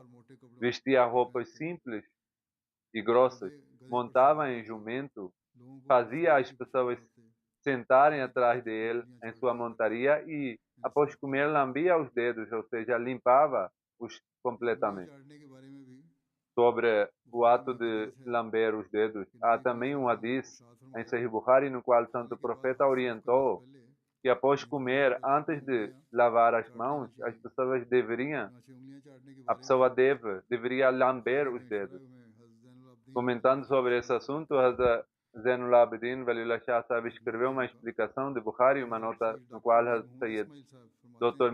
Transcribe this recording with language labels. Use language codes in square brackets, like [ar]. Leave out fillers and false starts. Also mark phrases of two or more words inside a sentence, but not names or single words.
[pt] Vestia roupas simples e grossas, montava em jumento, fazia as pessoas sentarem atrás dele em sua montaria e, após comer, lambia os dedos, ou seja, limpava-os completamente. Sobre o ato de lamber os dedos, há também um hadith em Sahih Bukhari no qual o Santo Profeta orientou que após comer, antes de lavar as mãos, a pessoa deveria lamber os dedos. Comentando sobre esse assunto, Hazrat Zainul Abidin Waliullah Shah Sahib escreveu uma explicação de Bukhari, uma nota no qual Sayyid Dr.